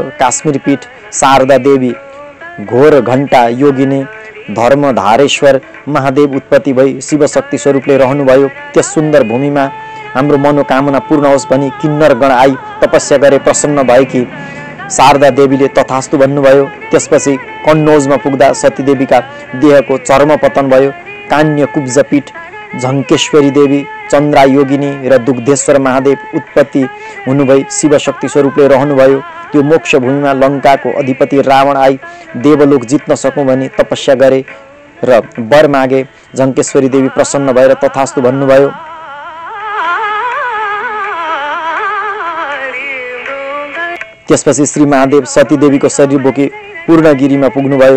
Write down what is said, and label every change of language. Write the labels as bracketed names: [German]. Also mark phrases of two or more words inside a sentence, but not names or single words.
[Nepali] काश्मीर पीठ शारदा देवी घोर घण्टा योगिनी धर्मधारेश्वर महादेव उत्पत्ति भई शिवशक्ति स्वरूपले रहनुभयो। त्यस सुन्दर भूमिमा हाम्रो मनोकामना पूर्ण होस् भनी किन्नर गण आई तपस्या गरे। प्रसन्न भएकी शारदा देवीले तथास्तु भन्नुभयो। त्यसपछि कन्नौजमा पुग्दा सतीदेवीका देहको चर्म पतन भयो। कान्य कुब्जपीठ झङ्केश्वरी देवी चन्द्रा योगिनी र दुग्धेश्वर महादेव उत्पत्ति हुनुभई शिवशक्ति स्वरूपले रहनुभयो। त्यो मोक्ष भूमिमा लङ्काको अधिपति रावण आई देवलोक जित्न सकौँ भनी तपस्या गरे र वर मागे। झङ्केश्वरी देवी प्रसन्न भएर तथास्तु भन्नुभयो। त्यसपछि श्री महादेव सतीदेवीको शरीर बोकी पूर्णगिरीमा पुग्नुभयो।